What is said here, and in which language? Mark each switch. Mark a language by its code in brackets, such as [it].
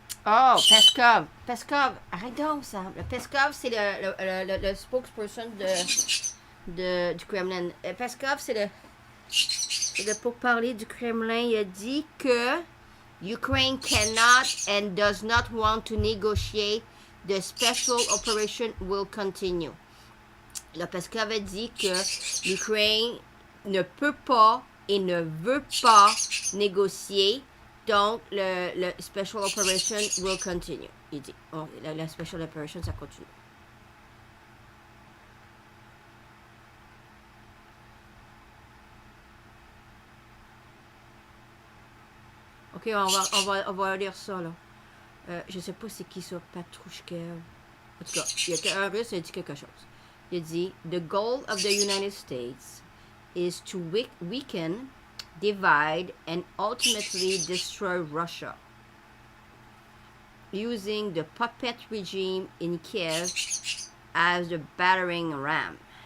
[fr] Oh, Peskov. Peskov. Arrête donc, ça. Le Peskov, c'est le spokesperson du Kremlin. Peskov, c'est le pourparler du Kremlin. Il a dit que [en] Ukraine cannot and does not want to negotiate. The special operation will continue. [fr] Le Peskov a dit que l'Ukraine ne peut pas et ne veut pas négocier. Donc, le [en] Special Operation will continue. [fr] Il dit, la Special Operation, ça continue. Ok, on va lire ça, là. Je sais pas c'est qui ça, Patrouchkev. En tout cas, il y a un russe qui a dit quelque chose. Il a dit, [en] the goal of the United States is to weaken, divide, and ultimately destroy Russia, using the puppet regime in Kiev as the battering ram.